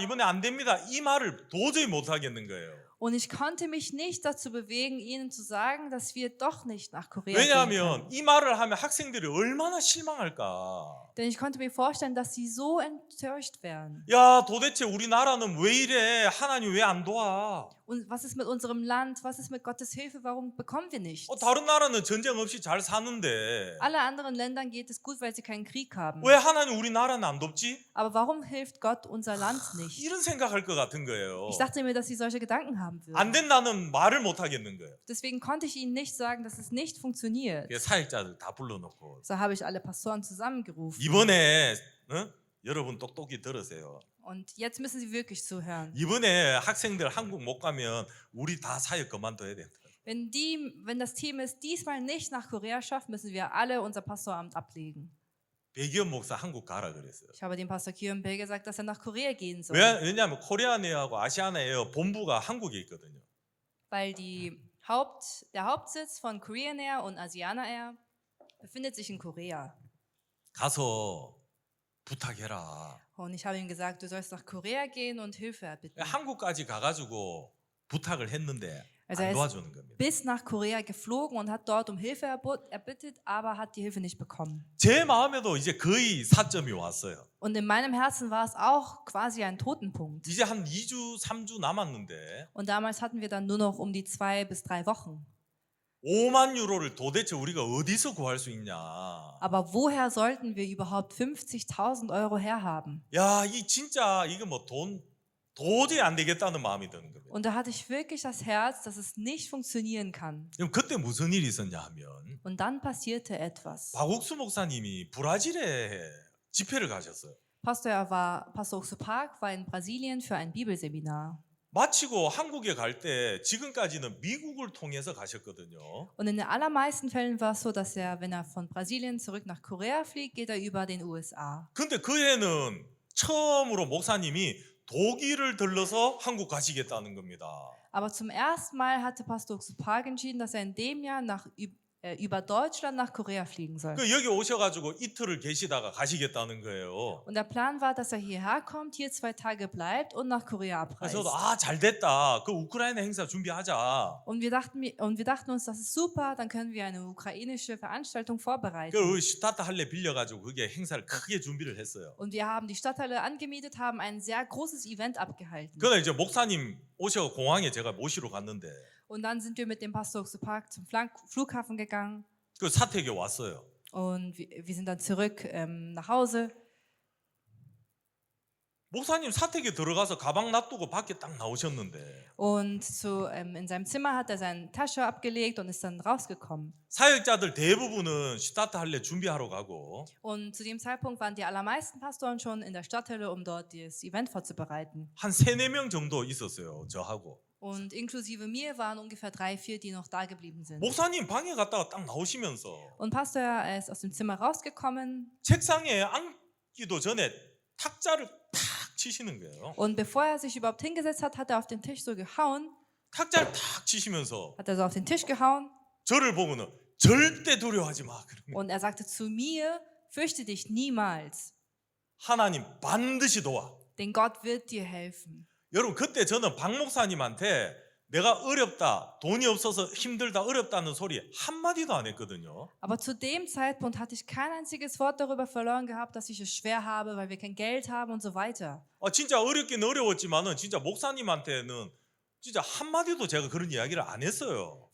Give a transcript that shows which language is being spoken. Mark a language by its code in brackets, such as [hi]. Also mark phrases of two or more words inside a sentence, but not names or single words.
[ko] 이번에 안 됩니다. 이 말을 도저히 못 하겠는 거예요. [de] Und ich konnte mich nicht dazu bewegen, ihnen zu sagen, dass wir doch nicht nach Korea gehen [ko] 왜냐하면 [de] können. [ko] 이 말을 하면 학생들이 얼마나 실망할까. [de] Denn ich konnte mir vorstellen, dass sie so enttäuscht wären. [ko] 야, 도대체 우리나라는 왜 이래? 하나님 왜 안 도와? [de] Und was ist mit unserem Land? Was ist mit Gottes Hilfe? Warum bekommen wir nichts? [ko] 다른 나라는 전쟁 없이 잘 사는데 [de] Alle anderen Ländern geht es gut, weil sie keinen Krieg haben. [ko] 왜 하나님 우리나라는 안 돕지? [de] Aber warum hilft Gott unser Land nicht? [ko] 이런 생각할 것 같은 거예요. [de] Ich dachte mir, dass sie solche Gedanken haben [ko] 안 [de] würden. [ko] 된다는 말을 못 하겠는 거예요. [de] Deswegen konnte ich ihnen nicht sagen, dass es nicht funktioniert. [ko] 사역자들 다 불러놓고 [de] So habe ich alle Pastoren zusammengerufen. [ko] 이번에 여러분 똑똑히 들으세요. [de] Und jetzt müssen sie wirklich zuhören. [ko] 이번에 학생들 한국 못 가면 우리 다 사역 그만둬야 된다. [de] Wenn das Team es diesmal nicht nach Korea schafft, müssen wir alle unser Pastoramt ablegen. [ko] 백이현 목사 한국 가라 그랬어요. [de] Ich habe dem Pastor Kion Bae gesagt, dass er nach Korea gehen soll. [ko] 왜냐하면 코리아네어하고 아시아나에어 본부가 한국에 있거든요. [de] Weil der Hauptsitz von Korean Air und Asiana Air befindet sich in Korea. [ko] 가서 부탁해라. [de] Und ich habe ihm gesagt, du sollst nach Korea gehen und Hilfe erbitten. [ko] 한국까지 가가지고 부탁을 했는데 [de] Also [ko] 안 [de] er ist [ko] 도와주는 겁니다. [de] bis nach Korea geflogen und hat dort um Hilfe erbittet, aber hat die Hilfe nicht bekommen. [ko] 제 마음에도 이제 거의 사점이 왔어요. [de] Und in meinem Herzen war es auch quasi ein Totenpunkt. [ko] 이제 한 2주, 3주 남았는데 [de] Und damals hatten wir dann nur noch um die 2 bis 3 Wochen. [ko] 5만 유로를 도대체 우리가 어디서 구할 수 있냐. [de] Aber woher sollten wir überhaupt 50.000 Euro herhaben? [ko] 야, 진짜 이거 뭐 돈 도저히 안 되겠다는 마음이 드는 겁니다. [de] Und da hatte ich wirklich das Herz, dass es nicht funktionieren kann. [ko] 그럼 그때 무슨 일이 있었냐 하면 [de] Und dann passierte etwas. [ko] 박옥수 목사님이 브라질에 집회를 가셨어요. [de] Pastor Oxo Park war in Brasilien für ein Bibelseminar. [ko] 마치고 한국에 갈 때 지금까지는 미국을 통해서 가셨거든요. [de] Und in den allermeisten Fällen war es so, dass wenn er von Brasilien zurück nach Korea fliegt, geht er über den USA. [ko] 근데 그 해는 처음으로 목사님이 독일을 들러서 한국 가시겠다는 겁니다. [de] Aber zum ersten Mal hatte Pastor Oxupag entschieden, dass er in dem Jahr über Deutschland nach Korea fliegen soll. [ko] 그 여기 오셔가지고 이틀을 계시다가 가시겠다는 거예요. [de] Und der Plan war, dass er hierher kommt, hier 2 Tage bleibt und nach Korea abreist. [ko] 그래서 잘 됐다. 그 우크라이나 행사 준비하자. [de] Und wir dachten uns, das ist super, dann können wir eine ukrainische Veranstaltung vorbereiten. [ko] 그 스타트 할래 빌려가지고 그게 행사를 크게 준비를 했어요. [de] Und wir haben die Stadthalle angemietet, haben ein sehr großes Event abgehalten. [ko] 그러다 이제 목사님 오셔 공항에 제가 모시러 갔는데 [de] Und dann sind wir mit dem Pastor Oxupag zum Flughafen gegangen [ko] 그 사택에 왔어요. [de] und wir sind dann zurück nach Hause. [ko] 목사님 사택에 들어가서 가방 놔두고 밖에 딱 나오셨는데 [de] Und in seinem Zimmer hat er seine Tasche abgelegt und ist dann rausgekommen. [ko] 사역자들 대부분은 스타트 할래 준비하러 가고 [de] Und zu dem Zeitpunkt waren die allermeisten Pastoren schon in der Stadthalle, um dort das Event vorzubereiten. [ko] 한 3-4명 정도 있었어요. 저하고. [de] Und inklusive mir waren ungefähr 3, 4, die noch da geblieben sind. [ko] 목사님 방에 갔다가 딱 나오시면서 [de] Und Pastor er ist aus dem Zimmer rausgekommen [ko] 책상에 앉기도 전에 탁자를 탁 치시는 거예요. [de] und bevor er sich überhaupt hingesetzt hat, hat er auf den Tisch so gehauen, [ko] 탁자를 탁 치시면서 [de] hat er so auf den Tisch gehauen [ko] 저를 보고는 절대 두려워하지 마. 그런 거예요. [de] und er sagte zu mir, fürchte dich niemals, [ko] 하나님 반드시 도와. [de] denn Gott wird dir helfen. [ko] 여러분 그때 저는 박 목사님한테 내가 어렵다, 돈이 없어서 힘들다, 어렵다는 소리 한마디도 안 했거든요. [de] Aber zu dem Zeitpunkt hatte ich kein einziges Wort darüber verloren gehabt, dass ich es schwer habe, weil wir kein Geld haben und so weiter. [ko] 진짜 어렵긴 어려웠지만은 진짜 목사님한테는 진짜 한마디도 제가 그런 이야기를 안 했어요.